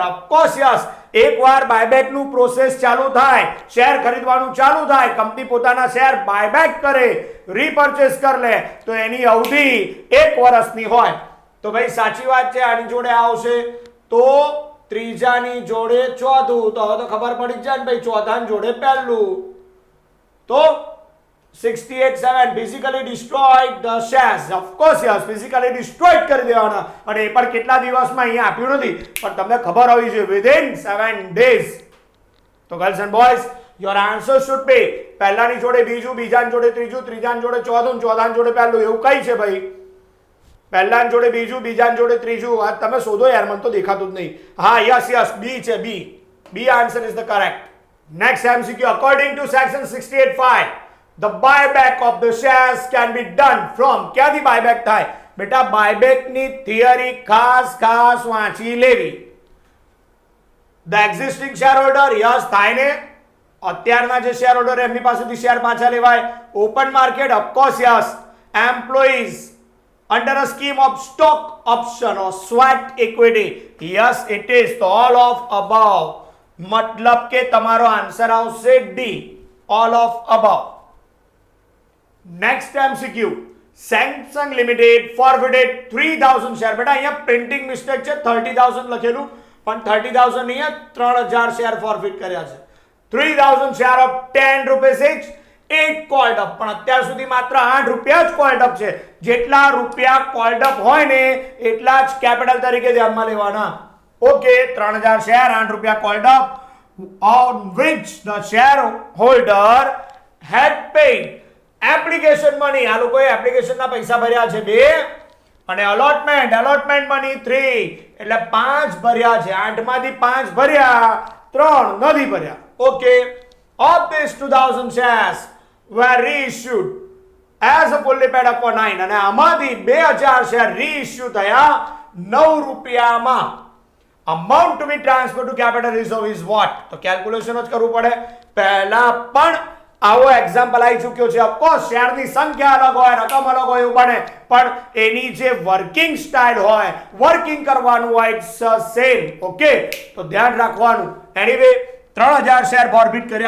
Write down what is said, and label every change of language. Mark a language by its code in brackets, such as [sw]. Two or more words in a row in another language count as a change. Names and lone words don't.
[en] of course yes, [gu] એકવાર બાયબેક નું પ્રોસેસ ચાલુ થાય, શેર ખરીદવાનું ચાલુ થાય, કંપની પોતાના શેર બાયબેક કરે, રીપર્ચેસ કરી લે, તો એની અવધિ 1 વર્ષની હોય. તો ભાઈ સાચી વાત છે, આની જોડે આવશે તો ત્રીજાની જોડે ચોથું. તો હવે તો ખબર પડી જ જાય ને ભાઈ, ચોથાની જોડે પહેલું. [en] તો 68.7 physically destroyed the shares. Of course yes, physically destroyed [gu] કરી દેવાના. અને એ પણ કેટલા દિવસમાં અહીંયા આપ્યું નથી, પણ તમને ખબર હોવી જોઈએ [en] within 7 days. [gu] તો [en] girls and boys, your answer should be [gu] પહેલાની જોડે બીજું, બીજાની જોડે ત્રીજું, ત્રીજાની જોડે ચોથું, ચોથાની જોડે પહેલું. એવું કઈ છે ભાઈ? પહેલાની જોડે બીજું, બીજાની જોડે ત્રીજું. આ તમે શોધો યાર, મને તો દેખાતું જ નહીં. હા, યસ બી છે, [en] B answer is the correct. next MCQ, according to section 68.5 the buyback of the shares can be done from. [gu] ક્યાંથી બાયબેક થાય બેટા? બાયબેક ની થિયરી ખાસ વાંચી લેવી. [en] the existing shareholder, [gu] યસ થાય ને, અત્યારના જે શેર હોલ્ડર એમની પાસેથી શેર પાછા લેવાય. [en] open market, of course yes. employees under a scheme of stock option or sweat equity, yes it is. તો all of above, [gu] મતલબ કે તમારો આન્સર આવશે ડી, [en] all of above. next MCQ, સેમસંગ લિમિટેડ forfeited 3000 shares. [gu] બેટા અહીંયા પ્રિન્ટિંગ મિસ્ટેક છે, 30000 લખેલું, પણ 30000 નહીં, 3000 શેર ફોરફિટ કર્યા છે. [en] 3000 shares of 10 rupees each, 8 called up. [gu] પણ અત્યાર સુધી માત્ર 8 રૂપિયા જ [en] called up [gu] છે. જેટલા રૂપિયા [en] called up [gu] હોય ને એટલા જ કેપિટલ તરીકે ધ્યાનમાં લેવાના. [en] ઓકે, 3000 શેર, 8 રૂપિયા called up, on which the shareholder had paid application money. [gu] આ લોકોએ એપ્લિકેશનના પૈસા ભર્યા છે 2, અને [en] allotment money [gu] 3, એટલે 5 ભર્યા છે. 8 માંથી 5 ભર્યા, 3 નથી ભર્યા. [en] ઓકે, of this 2000 shares were reissued as a fully paid up for 9, [gu] અને આમાંથી 2000 શેર રીઇશ્યુ થયા 9 રૂપિયામાં. [en] amount to be transferred to capital reserve is what? [gu] તો કેલ્ક્યુલેશન જ કરવું પડે. પહેલા પણ આવો એક્ઝામ્પલ આવી ચૂક્યો છે. ઓફકોર્સ શેરની સંખ્યા અલગ હોય, રકમ અલગ હોય એવું બને, પણ એની જે [en] working style [gu] હોય, વર્કિંગ કરવાનું હોય, [en] it's same. [gu] ઓકે, તો ધ્યાન રાખવાનું. એનીવે 3000 શેર ફોરફિટ કર્યા.